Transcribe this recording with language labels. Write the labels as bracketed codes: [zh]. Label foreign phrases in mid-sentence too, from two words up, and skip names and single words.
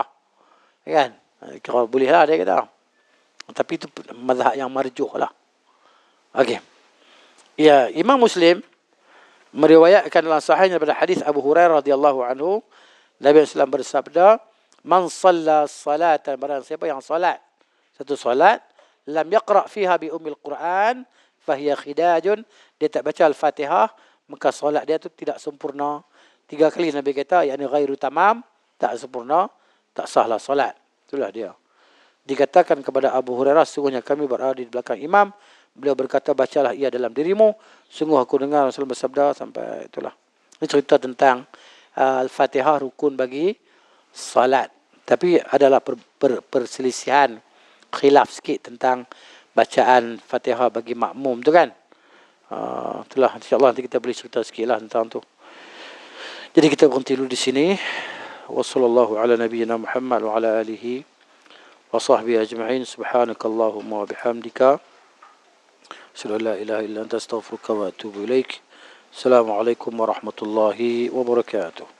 [ms] Kan? Kalau boleh lah dia kata. Tapi itu mazhab yang marjuh lah. Okey. Ya, Imam Muslim meriwayatkan dalam sahihnya daripada hadis Abu Hurairah [ar] رضي الله عنه, [ms] Nabi SAW bersabda, [ar] "من صلى صلاة," [ms] barang siapa yang salat satu salat, [ar] لم يقرأ فيها بأم القرآن، فهي خداج, [ms] dia tak baca Al-Fatihah, maka solat dia tu tidak sempurna. 3 kali Nabi kata, yakni [ar] غير تمام, [ms] tak sempurna, tak sahlah solat. Itulah dia. Dikatakan kepada Abu Hurairah, sungguhnya kami berada di belakang imam, beliau berkata, bacalah ia dalam dirimu, sungguh aku dengar Rasul bersabda, sampai itulah. Ini cerita tentang Al-Fatihah rukun bagi salat. Tapi adalah perselisihan, khilaf sikit tentang bacaan Fatihah bagi makmum tu kan. Itulah, insyaAllah nanti kita boleh cerita sikit lah tentang tu. Jadi kita berhenti dulu di sini. [ar] وصلى الله على نبينا محمد وعلى آله وصحبه أجمعين. سبحانك اللهم وبحمدك، أشهد أن لا إله إلا أنت، أستغفرك وأتوب إليك. السلام عليكم ورحمة الله وبركاته.